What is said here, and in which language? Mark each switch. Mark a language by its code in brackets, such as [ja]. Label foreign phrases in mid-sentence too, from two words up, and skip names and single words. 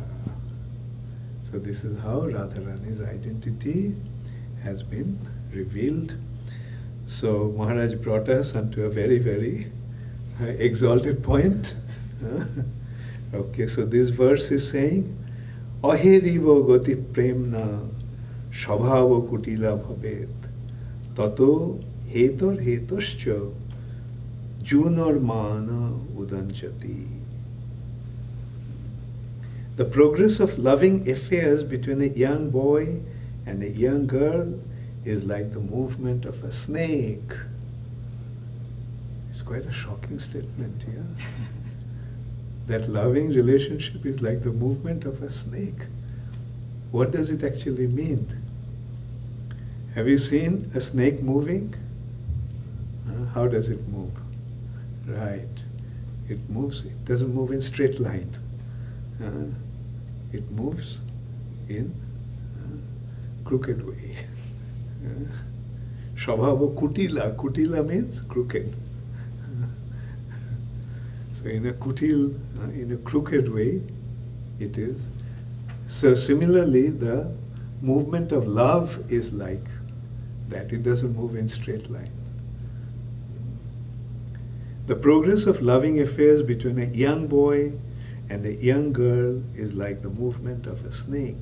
[en] So this is how Radharani's identity has been revealed. So Maharaj brought us onto a very, very exalted point. Okay, so this verse is saying, [sa] Aherivo goti premna shabhava kutila bhavet tato hetor hetoscha junor mana udanchati. [en] The progress of loving affairs between a young boy and a young girl is like the movement of a snake. It's quite a shocking statement here. That loving relationship is like the movement of a snake. What does it actually mean? Have you seen a snake moving? How does it move? Right. It moves, it doesn't move in straight line. It moves in crooked way. [sa] Shabhava kutila. [en] Kutila means crooked. So in a kutil, in a crooked way, it is. So similarly, the movement of love is like that. It doesn't move in straight line. The progress of loving affairs between a young boy and a young girl is like the movement of a snake.